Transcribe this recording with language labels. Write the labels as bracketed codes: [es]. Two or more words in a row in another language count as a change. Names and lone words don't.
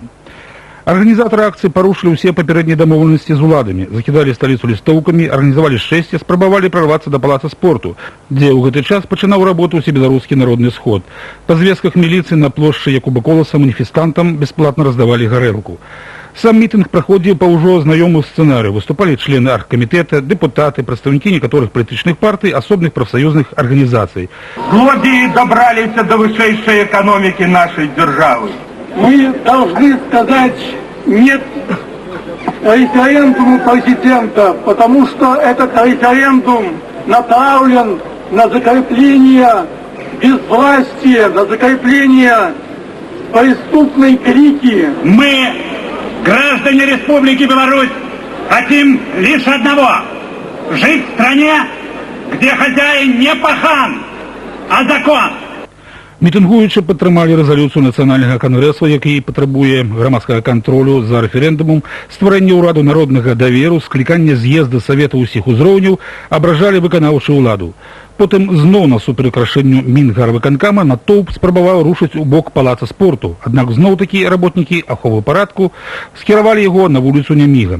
[be] Арганізатары акцыі парушылі ўсе папярэднія дамоўленасці з уладамі, закідалі сталіцу лістоўкамі, арганізавалі шэсце, спрабавалі прарвацца да палаца спорту, дзе ў гэты час пачынаў работу ўсебеларускі народны сход. Па звестках міліцыі на плошчы Якуба Коласа маніфестантам бясплатна раздавалі гарэлку. Сам мітынг праходзіў па ўжо знаёмую сцэнарыю. Выступалі члены аргкамітэта, дэпутаты, прадстаўнікі некаторых палітычных партый, асобных прафсаюзных арганізацый. [ru] Злодеи добрались до высшей экономики нашей державы. Мы должны сказать «нет» референдуму президента, потому что этот референдум направлен на закрепление безвластия, на закрепление преступной клики. Мы, граждане Республики Беларусь, хотим лишь одного – жить в стране, где хозяин не пахан, а закон. [be] Мітынгуючы падтрымалі рэзалюцыю нацыянальнага кангрэсу, які патрабуе грамадскага кантролю за рэферэндумам, стварэння ўраду народнага даверу, склікання з'езда савета ўсіх узроўняў, абражалі выканаўчую ўладу. Потым зноў насуперак рашэнню Мінгарвыканкама натоўп спрабаваў рушыць у бок палаца спорту, аднак зноў-такі работнікі аховы парадку скіравалі яго на вуліцу Няміга.